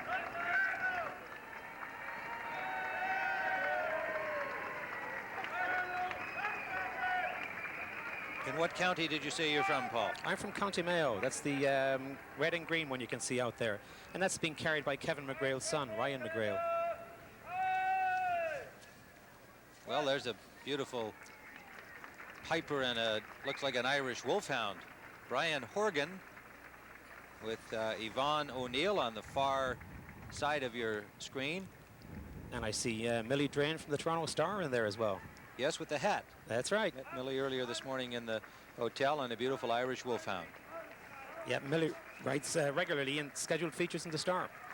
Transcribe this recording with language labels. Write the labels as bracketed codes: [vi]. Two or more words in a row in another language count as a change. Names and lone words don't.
[en] In what county did you say you're from, Paul? I'm from County Mayo. That's the red and green one you can see out there. And that's being carried by Kevin McGreal's son, Ryan McGreal. Well, there's a beautiful piper and looks like an Irish wolfhound. Brian Horgan with Yvonne O'Neill on the far side of your screen. And I see Millie Drain from the Toronto Star in there as well. Yes, with the hat. That's right. Met Millie earlier this morning in the hotel on a beautiful Irish wolfhound. Yeah, Millie writes regularly in scheduled features in the Star.